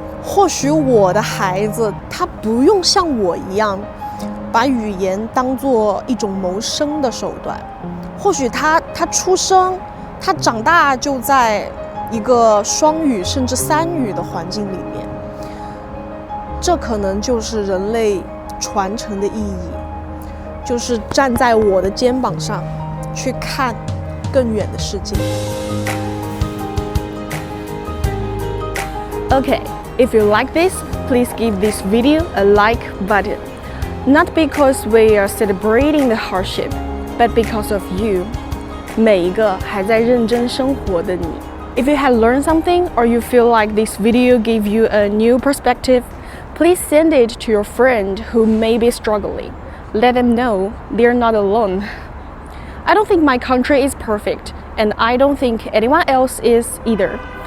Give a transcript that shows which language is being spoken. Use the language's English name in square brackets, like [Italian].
[Chinese] 或许我的孩子他不用像我一样把语言当作一种谋生的手段，或许他出生，他长大就在一个双语甚至3语的环境里面，这可能就是人类传承的意义，就是站在我的肩膀上去看更远的世界。 [English] Okay, if you like this, please give this video a like button. Not because we are celebrating the hardship, but because of you. [Chinese] 每一个还在认真生活的你。 [English] If you have learned something or you feel like this video gave you a new perspective, please send it to your friend who may be struggling. Let them know they're not alone. I don't think my country is perfect, and I don't think anyone else is either.